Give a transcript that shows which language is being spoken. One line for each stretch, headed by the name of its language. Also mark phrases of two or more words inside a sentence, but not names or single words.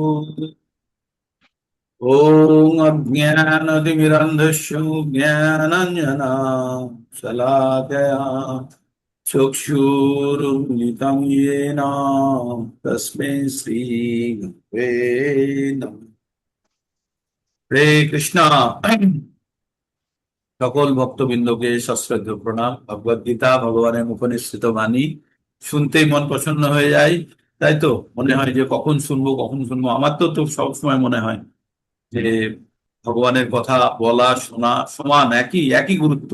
Sanskrit: ओम अज्ञानतिमिरन्धस्य ज्ञानाञ्जना शलाकया चक्षुरुन्मिलितं येन तस्मै श्रीगुरवे नमः।
Bangla: हरे कृष्णा। সকল ভক্তবৃন্দকে সশ্রদ্ধ প্রণাম। ভগবদ গীতা ভগবানের উপনিষিদ্ধ বাণী শুনতেই মন প্রসন্ন হয়ে যায়, তাই তো? মনে হয় যে কখন শুনবো কখন শুনবো। আমার তো তো সবসময় মনে হয় যে ভগবানের কথা বলা শোনা সমান, একই একই গুরুত্ব।